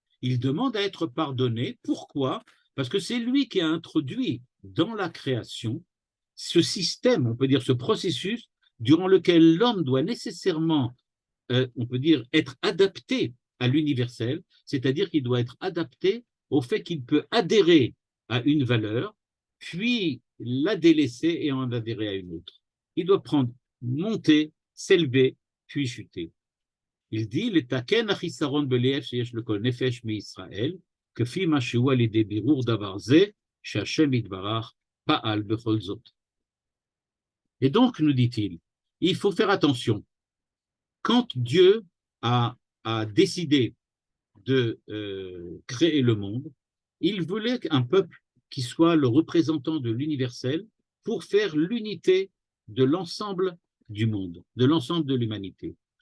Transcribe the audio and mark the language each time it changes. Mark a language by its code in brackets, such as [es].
[fr] Il demande à être pardonné. Pourquoi? Parce que c'est lui qui a introduit dans la création ce système, on peut dire ce processus, durant lequel l'homme doit nécessairement, on peut dire, être adapté à l'universel, c'est-à-dire qu'il doit être adapté au fait qu'il peut adhérer à une valeur, puis la délaisser et en adhérer à une autre. Il doit prendre, monter, s'élever, puis chuter. Il dit, [he] לתקן החיסרון בלב שיש לכל נפש מישראל, כפי מה שהוא על ידי בירור דבר זה, שהשם יתברך פעל בכל זאת. [fr] Et donc, nous dit-il, il faut faire attention. Quand Dieu a décidé de créer le monde, il voulait un peuple qui soit le représentant de l'universel pour faire l'unité de l'ensemble du monde, de l'ensemble de l'humanité.